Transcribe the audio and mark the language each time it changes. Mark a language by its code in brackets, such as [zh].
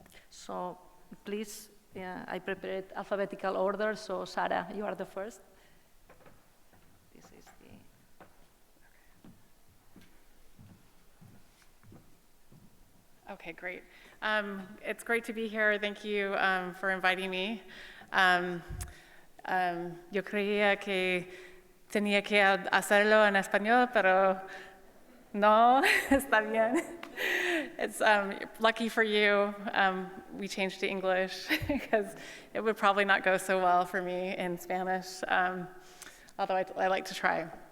[en] So please, I prepared alphabetical order, so Sarah, you are the first. This is the... Okay, great. It's great to be here. Thank you for inviting me. [es] Yo creía que tenía que hacerlo en español, pero no, está bien. [en] It's lucky for you, we changed to English because it would probably not go so well for me in Spanish, although I like to try.